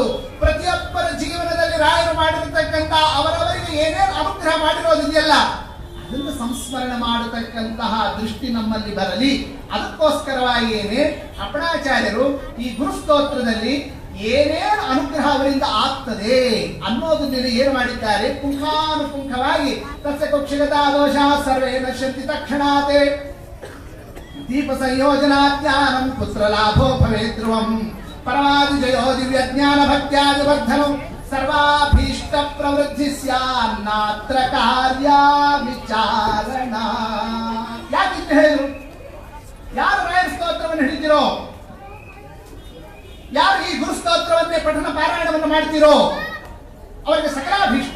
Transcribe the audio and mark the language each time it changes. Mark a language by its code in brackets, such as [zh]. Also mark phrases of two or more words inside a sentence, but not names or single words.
[kn] ಪ್ರತಿಯೊಬ್ಬರ ಜೀವನದಲ್ಲಿ ರಾಯರು ಮಾಡಿರತಕ್ಕಂತ ಅವರವರಿಗೆ ಏನೇನು ಅನುಗ್ರಹ ಮಾಡಿರೋದಿದೆಯಲ್ಲ ಅದನ್ನು ಸಂಸ್ಮರಣೆ ಮಾಡತಕ್ಕಂತಹ ದೃಷ್ಟಿ ನಮ್ಮಲ್ಲಿ ಬರಲಿ. ಅದಕ್ಕೋಸ್ಕರವಾಗಿ ಅಪ್ಪಣಾಚಾರ್ಯರು ಈ ಗುರುಸ್ತೋತ್ರದಲ್ಲಿ ಏನೇನು ಅನುಗ್ರಹ ಅವರಿಂದ ಆಗ್ತದೆ ಅನ್ನೋದನ್ನೆಲ್ಲ ಏನು ಮಾಡಿದ್ದಾರೆ, ಪುಂಖಾನುಪುಂಖವಾಗಿ [sa] ತಸ್ಯ ಕುಕ್ಷಿಗತಾ ದೋಷ ಸರ್ವೇ ನಶ್ಯಂತಿ ತಕ್ಷಣಾತೆ ದೀಪ ಸಂಯೋಜನಾ ಜ್ಞಾನಂ ಪುತ್ರ ಲಾಭೋ ಭವೇತ್ ಧ್ರುವಂ ಪರಮಾದಿ ಜಯೋ ದಿವ್ಯ ಜ್ಞಾನ ಭಕ್ತ್ಯಾದಿ ವರ್ಧನಂ ಸರ್ವಾಭೀಷ್ಟ ಪ್ರವೃದ್ಧಿ ಸ್ಯಾನ್ನಾತ್ರ ಕಾರ್ಯ ವಿಚಾರಣ. [kn] ಯಾಕಿಂತ ಹೇಳಿದ್ರು? ಯಾರು ರಾಯರ ಸ್ತೋತ್ರವನ್ನು ಹಿಡಿದಿರೋ, ಯಾರು ಈ ಗುರುಸ್ತೋತ್ರವನ್ನೇ ಪಠನ ಪಾರಾಯಣವನ್ನು ಮಾಡ್ತೀರೋ ಅವರಿಗೆ ಸಕಲಾಭೀಷ್ಟ.